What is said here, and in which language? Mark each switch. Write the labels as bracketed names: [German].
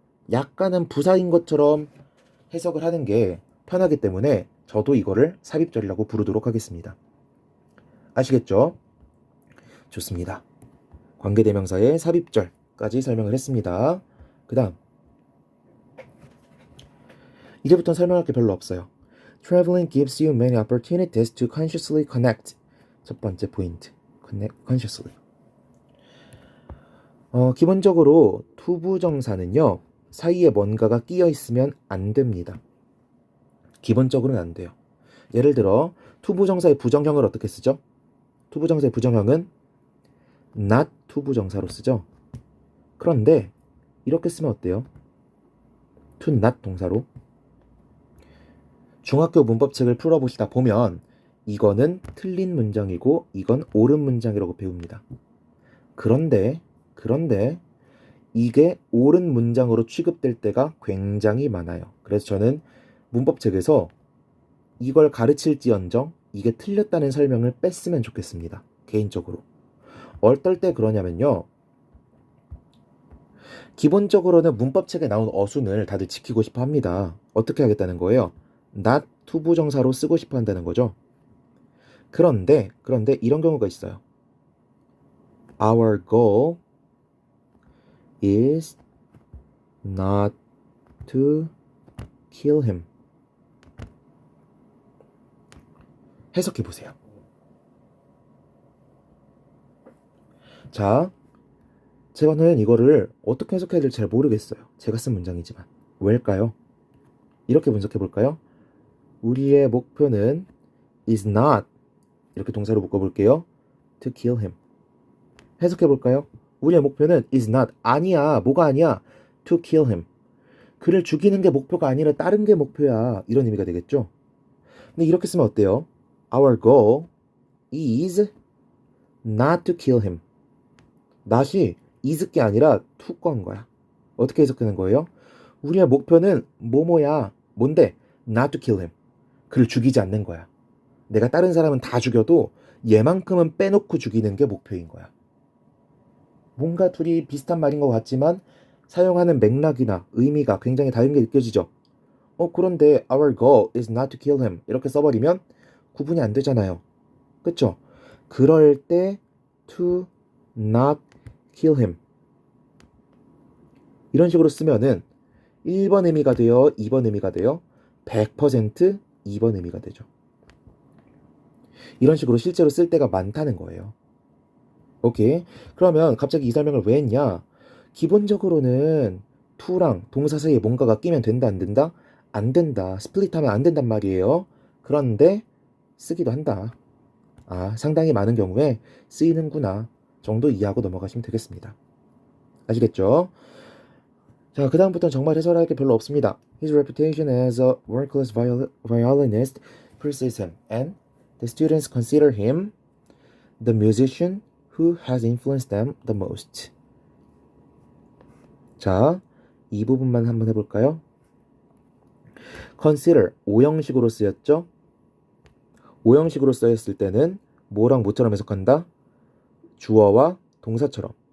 [Korean] 약간은 부사인 것처럼 해석을 하는 게 편하기 때문에 저도 이거를 삽입절이라고 부르도록 하겠습니다. 아시겠죠? 좋습니다. 관계대명사의 삽입절까지 설명을 했습니다. 그 다음 이제부터는 설명할 게 별로 없어요. [English] Traveling gives you many opportunities to consciously connect. [Korean] 첫 번째 포인트. [English] Connect consciously. [Korean] 기본적으로 투부정사는요. 사이에 뭔가가 끼어 있으면 안 됩니다. 기본적으로는 안 돼요. 예를 들어 투부정사의 부정형을 어떻게 쓰죠? 투부정사의 부정형은 not 투부정사로 쓰죠. 그런데 이렇게 쓰면 어때요? [English] to not [Korean] 동사로. 중학교 문법책을 풀어보시다 보면 이거는 틀린 문장이고 이건 옳은 문장이라고 배웁니다. 그런데 이게 옳은 문장으로 취급될 때가 굉장히 많아요. 그래서 저는 문법책에서 이걸 가르칠지언정 이게 틀렸다는 설명을 뺐으면 좋겠습니다. 개인적으로. 어떨 때 그러냐면요. 기본적으로는 문법책에 나온 어순을 다들 지키고 싶어 합니다. 어떻게 하겠다는 거예요? not 투부정사로 쓰고 싶어 한다는 거죠. 그런데 이런 경우가 있어요. [English] Our goal is not to kill him. [Korean] 해석해 보세요. 자, 제가는 이거를 어떻게 해석해야 될지 잘 모르겠어요. 제가 쓴 문장이지만. 왜일까요? 이렇게 분석해 볼까요? 우리의 목표는 [English] is not [Korean] 이렇게 동사로 묶어볼게요. [English] to kill him. [Korean] 해석해 볼까요? 우리의 목표는 [English] is not [Korean] 아니야. 뭐가 아니야? [English] to kill him. [Korean] 그를 죽이는 게 목표가 아니라 다른 게 목표야. 이런 의미가 되겠죠? 근데 이렇게 쓰면 어때요? [English] Our goal is not to kill him. [Korean] not이 is 게 아니라 to 건 거야. 어떻게 해석하는 거예요? 우리의 목표는 뭐뭐야. 뭔데? [English] not to kill him. [Korean] 그를 죽이지 않는 거야. 내가 다른 사람은 다 죽여도 얘만큼은 빼놓고 죽이는 게 목표인 거야. 뭔가 둘이 비슷한 말인 것 같지만 사용하는 맥락이나 의미가 굉장히 다른 게 느껴지죠. [English] 그런데 our goal is not to kill him [Korean] 이렇게 써버리면 구분이 안 되잖아요. 그쵸? 그럴 때 [English] to not kill him [Korean] 이런 식으로 쓰면은 1번 의미가 돼요? 2번 의미가 돼요? 100% 2번 의미가 되죠. 이런 식으로 실제로 쓸 때가 많다는 거예요. 오케이. 그러면 갑자기 이 설명을 왜 했냐? 기본적으로는 to랑 동사 사이에 뭔가가 끼면 된다 안 된다? 안 된다. 스플릿하면 안 된단 말이에요. 그런데 쓰기도 한다. 상당히 많은 경우에 쓰이는구나 정도 이해하고 넘어가시면 되겠습니다. 아시겠죠? 자, 그 다음부터는 정말 해설할 게 별로 없습니다. [English] His reputation as a world-class violinist precedes him, and the students consider him the musician who has influenced them the most. [Korean] 자, 이 부분만 한번 해볼까요? consider, 오형식으로 쓰였죠? 오형식으로 쓰였을 때는 뭐랑 뭐처럼 해석한다? 주어와 동사처럼.